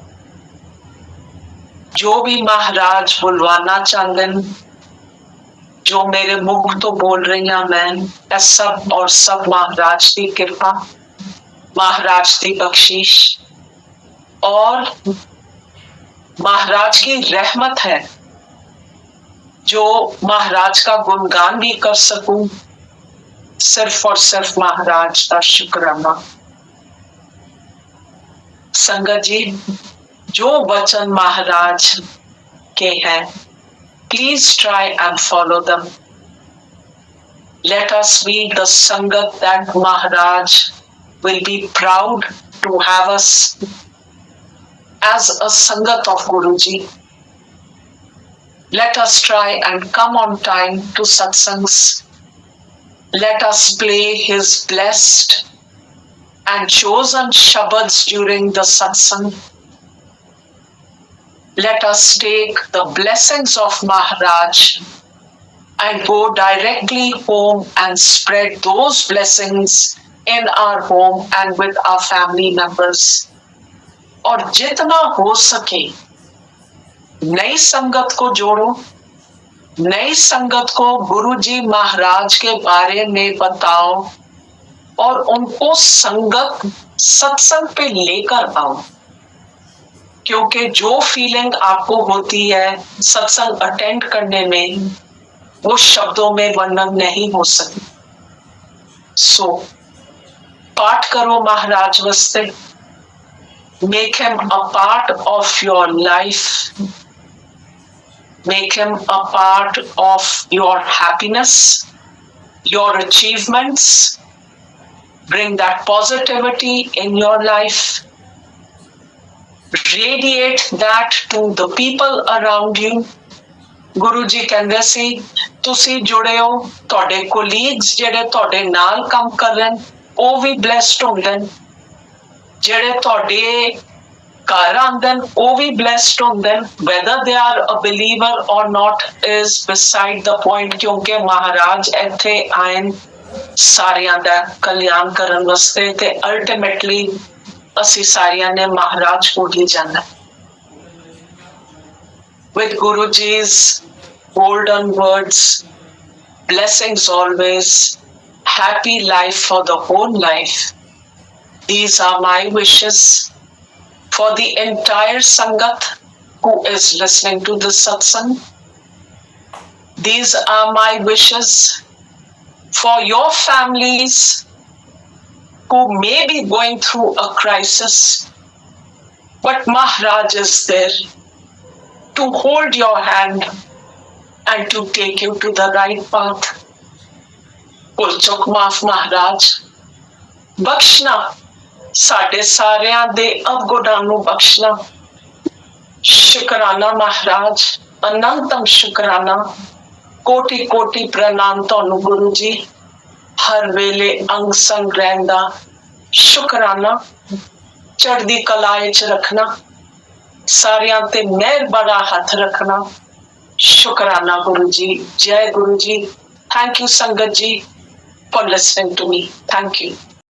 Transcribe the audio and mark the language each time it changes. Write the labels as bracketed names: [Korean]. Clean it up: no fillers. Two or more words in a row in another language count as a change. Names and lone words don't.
[Hindi] जो भी महाराज बुलवाना चाहते हैं, जो मेरे मुख तो बोल रही हूं मैं, सब और सब महाराज की कृपा, महाराज की बख्शीश और महाराज की रहमत है, जो महाराज का गुणगान भी कर सकूं। सिर्फ और सिर्फ महाराज का शुक्राना। संगत जी, जो वचन महाराज के हैं, [English] please try and follow them. Let us be the Sangat that Maharaj will be proud to have us as a Sangat of Guruji. Let us try and come on time to satsangs. Let us play his blessed and chosen shabads during the satsang. Let us take the blessings of Maharaj and go directly home and spread those blessings in our home and with our family members. [Hindi] और जितना हो सके नई संगत को जोड़ो, नई संगत को गुरुजी महाराज के बारे में बताओ और उनको संगत सत्संग पे लेकर आओ, क्योंकि जो फीलिंग आपको होती है सत्संग अटेंड करने में, वो शब्दों में वर्णन नहीं हो सकती। सो पाठ करो महाराज वास्ते, [English] Make him a part of your life, make him a part of your happiness, your achievements, bring that positivity in your life, radiate that to the people around you. [Punjabi] ਗੁਰੂ ਜੀ ਕਹਿੰਦੇ ਸੀ, ਤੁਸੀਂ ਜੁੜੇ ਹੋ, ਤੁਹਾਡੇ ਕੁਲੀਗਜ਼ ਜਿਹੜੇ ਤੁਹਾਡੇ ਨਾਲ ਕਾਮ ਕਰ ਰਹੇ ਹੈਂ, ਵੋ ਭੀ ਬਲੈਸਡ ਹੁੰਦੇ ਹੈਂ, ਜਿਹੜੇ ਤੁਹਾਡੇ ਘਰ ਆਉਂਦੇ ਹੈਂ, ਵੋ ਭੀ ਬਲੈਸਡ ਹੁੰਦੇ ਹੈਂ। [English] whether they are a believer or not is beside the point, [Punjabi] ਕਿਉਂਕਿ ਮਹਾਰਾਜ ਇੱਥੇ ਆਏ ਸਾਰਿਆਂ ਦਾ ਕਲਿਆਣ ਕਰਨ ਵਾਸਤੇ, ਤੇ ਅਲਟੀਮੇਟਲੀ ਅਸੀਂ ਸਾਰਿਆਂ ਨੇ ਮਹਾਰਾਜ ਕੋ ਹੀ ਜਾਣਾ। [English] With Guruji's golden words, blessings always, happy life for the whole life. These are my wishes for the entire Sangat who is listening to this satsang. These are my wishes for your families who may be going through a crisis, but Maharaj is there to hold your hand and to take you to the right path. [Punjabi] ਭੁੱਲ ਚੁੱਕ ਮਾਫ਼ ਮਹਾਰਾਜ, ਬਖ਼ਸ਼ਣਾ ਸਾਡੇ ਸਾਰਿਆਂ ਦੇ ਅਵਗੁਣਾਂ ਨੂੰ ਬਖ਼ਸ਼ਣਾ। ਸ਼ੁਕਰਾਨਾ ਮਹਾਰਾਜ, ਅਨੰਤਮ ਸ਼ੁਕਰਾਨਾ, ਕੋਟਿ ਕੋਟਿ ਪ੍ਰਣਾਮ ਤੁਹਾਨੂੰ ਗੁਰੂ ਜੀ। ਹਰ ਵੇਲੇ ਅੰਗ ਸੰਗ ਰਹਿੰਦਾ ਸ਼ੁਕਰਾਨਾ, ਚੜ੍ਹਦੀ ਕਲਾ ਚ ਰੱਖਣਾ, ਸਾਰਿਆਂ ਤੇ ਮੇਹਰ ਬੜਾ ਹੱਥ ਰੱਖਣਾ। ਸ਼ੁਕਰਾਨਾ ਗੁਰੂ ਜੀ, ਜੈ ਗੁਰੂ ਜੀ, [English] Thank you, Sangat ji, for listening to me. Thank you.